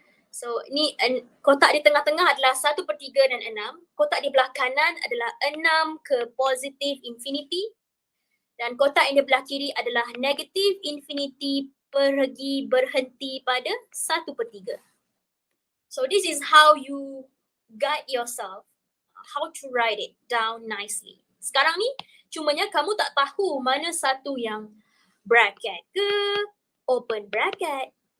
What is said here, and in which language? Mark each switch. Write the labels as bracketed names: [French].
[Malay] So ni kotak di tengah-tengah adalah 1/3 dan 6. Kotak di belah kanan adalah 6 ke positive infinity. Dan kotak yang di belah kiri adalah negative infinity pergi berhenti pada 1/3. [English] So this is how you guide yourself, how to write it down nicely. [Malay] Sekarang ni cumanya kamu tak tahu mana satu yang bracket ke open bracket.